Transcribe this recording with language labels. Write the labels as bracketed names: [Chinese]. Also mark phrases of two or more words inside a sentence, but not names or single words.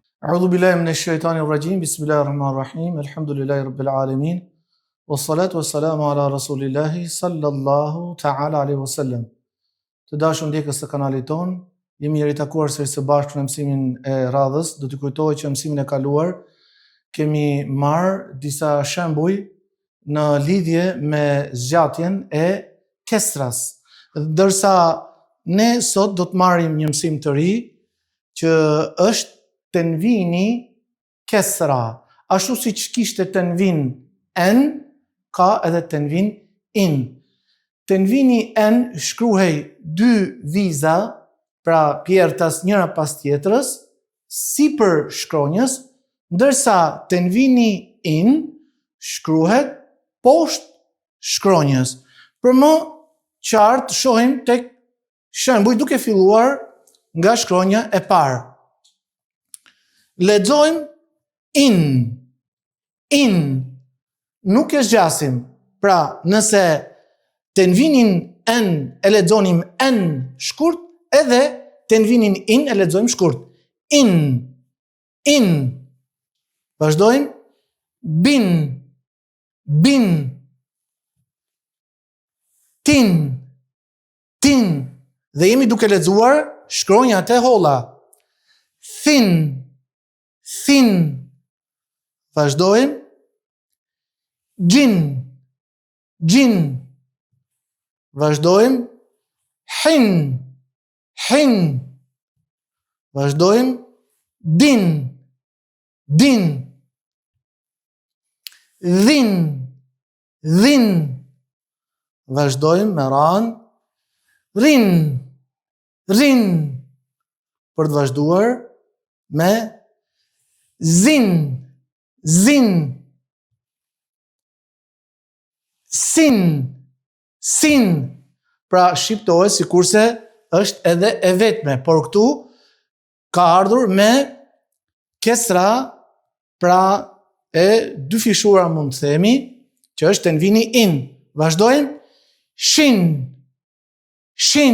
[Arabic] أعوذ بالله من الشيطان الرجيم. بسم الله الرحمن الرحيم. الحمد لله رب العالمين. والصلاة والسلام على رسول الله صلى الله تعالى عليه وسلم. [Albanian] Të dashur ndjekës të kanalit ton, jemi ritakuar sërish së bashku në mësimin e radhës. Do t'i kujtoj që mësimin e kaluar kemi marrë disa shembuj në lidhje me zgjatjen e kesras. Ndërsa ne sot do të marrim një mësim të ri që është tenvini kesra. Ashtu si që kishte tenvin en, ka edhe tenvin in. Tenvini en shkruhej dy viza, pra pjertas njëra pas tjetrës, sipër shkronjës, ndërsa tenvini in shkruhet poshtë shkronjës. Për më qartë shohim tek shembuj duke filluar nga shkronja e parë. Lexojmë in. In. Nuk e zgjasim. Pra, nëse tenvinin en e lexonim en shkurt, edhe tenvinin in e lexojmë shkurt. In. In. Vazhdojmë. Bin. Bin. Tin. Tin. Dhe jemi duke lexuar shkronjat e holla. Thin. Thin. Vazhdojmë. Gjin. Gjin. Vazhdojmë. Hin. Hin. Vazhdojmë. Din. Din. Dhin. Dhin. Vazhdojmë me ran. Rin. Rin. Për të vazhduar me zin. Zin. Sin. Sin. Pra shqiptohet sikurse është edhe e vetme, por këtu ka ardhur me kesra, pra e dy fishura mund të themi, që është tenvini in. Vazhdojmë. Shin. Shin.